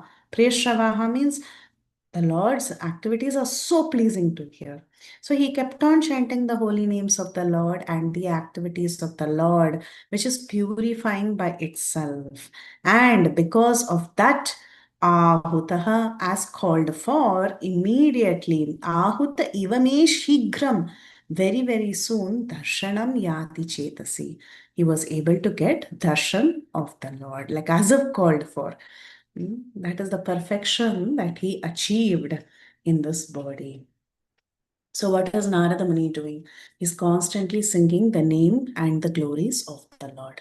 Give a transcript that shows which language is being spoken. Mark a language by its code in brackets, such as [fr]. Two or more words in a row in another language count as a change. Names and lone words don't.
[en] Priyashravaha means the Lord's activities are so pleasing to hear. So he kept on chanting the holy names of the Lord and the activities of the Lord, which is purifying by itself. And because of that, Ahutaha, as called for, immediately, [sa] Ahuta ivame shigram, [en] very, very soon, [sa] Darshanam yati chetasi. [en] He was able to get darshan of the Lord, like as if called for. That is the perfection that he achieved in this body. So what is Narada Muni doing? He's constantly singing the name and the glories of the Lord.